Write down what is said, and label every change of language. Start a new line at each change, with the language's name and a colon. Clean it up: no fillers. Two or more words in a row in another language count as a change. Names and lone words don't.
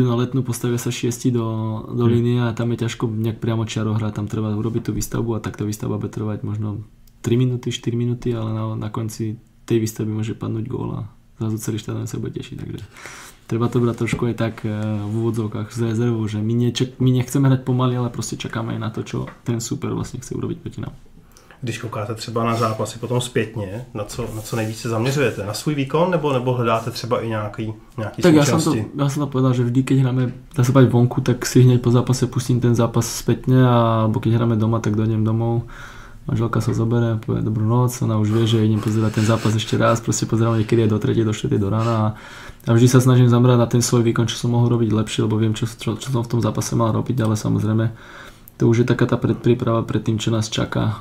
Slovak: na Letnú, postavia sa 6 do línie a tam je ťažko nejak priamo čiaro hrať, tam treba urobiť tú výstavbu a takto výstavba bude trvať možno 3 minúty, 4 minúty, ale na konci tej výstavby môže padnúť gól a zrazu celý štadión sa bude tešiť, takže treba to brať trošku aj tak v úvodzovkách s rezervou, že my nechceme hrať pomaly, ale proste čakáme aj na to, čo ten super vlastne chce urobiť proti nám.
Czech: Když koukáte třeba na zápasy potom zpětně, na co nejvíce zaměřujete? Na svůj výkon nebo hledáte třeba i nějaký tak skúsenosti?
Slovak: Ja som to povedal, že vždy, keď hráme, dá sa povedať vonku, tak si hneď po zápase pustím ten zápas spätne, alebo keď hráme doma, tak dojdem domov. Manželka sa zoberie, povie dobrú noc, ona už vie, že idem pozerať ten zápas ešte raz, proste pozerám niekedy do 3, do 4 do rána a vždy sa snažím zamerať na ten svoj výkon, čo som mohol robiť lepšie, lebo viem, čo som v tom zápase mal robiť, ale samozrejme to už je taká tá predpríprava pred tým, čo nás čaká.